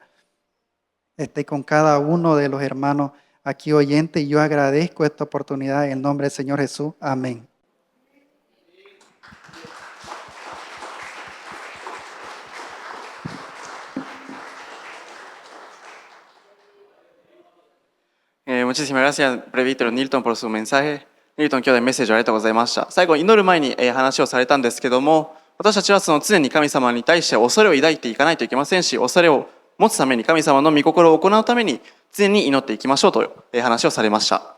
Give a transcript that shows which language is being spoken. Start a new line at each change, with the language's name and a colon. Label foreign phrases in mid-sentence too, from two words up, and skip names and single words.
Spanish: Esté con cada uno de los hermanos aquí oyentes, y yo agradezco esta oportunidad en el nombre del Señor Jesús. Amén. Muchísimas gracias, Presbítero Nilton, por su mensaje.
Japanese: ニルトン兄弟メッセージありがとうございました。最後、祈る前に話をされたんですけども、私たちはその常に神様に対して恐れを抱いていかないといけませんし、恐れを持つために神様の御心を行うために常に祈っていきましょうという話をされました。